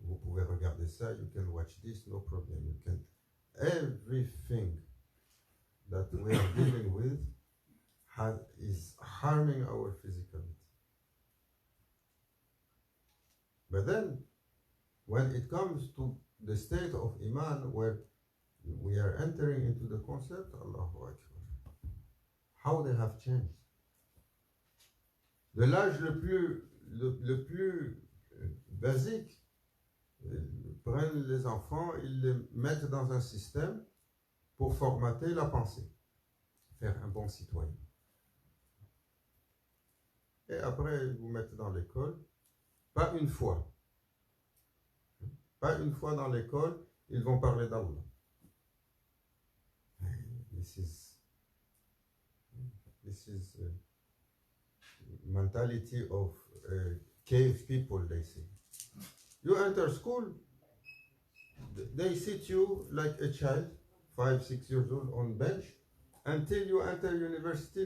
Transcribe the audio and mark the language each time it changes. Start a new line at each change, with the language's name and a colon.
French: Vous pouvez regarder ça,
English: you can watch this, no problem. You can, everything that we are dealing with is harming our physicality. But then, when it comes to the state of Iman, where we are entering into the concept, Allahu Akbar, how they have changed.
French: De l'âge le plus basique, ils prennent les enfants, ils les mettent dans un système pour formater la pensée, faire un bon citoyen. Et après, ils vous mettent dans l'école. Pas une fois dans l'école, ils vont parler d'Allah.
English: This is mentality of cave people, they say. You enter school, they sit you like a child, 5, 6 years old, on bench, until you enter university.